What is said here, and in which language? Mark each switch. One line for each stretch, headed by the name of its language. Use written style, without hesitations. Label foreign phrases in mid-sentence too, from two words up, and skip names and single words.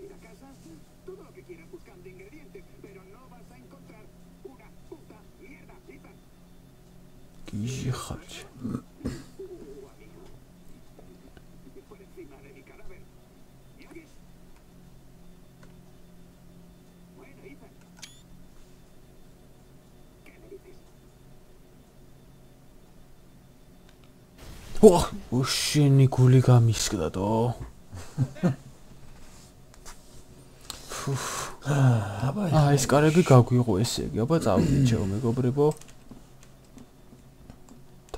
Spanish: ir a casa todo lo que quieras buscando ingredientes, pero no vas a encontrar una puta mierda, Ethan.
Georgian: გიჟი ხარ
Spanish: Amigo, por encima de mi cadáver. ¿Y aquí? Bueno, Ethan. ¿Qué me dices?
Georgian: ო შენი გული გამისკდადო აა ეს კარები გაგვიღო ესე იგი აბა წავიდეთ ჩემო მეგობრებო და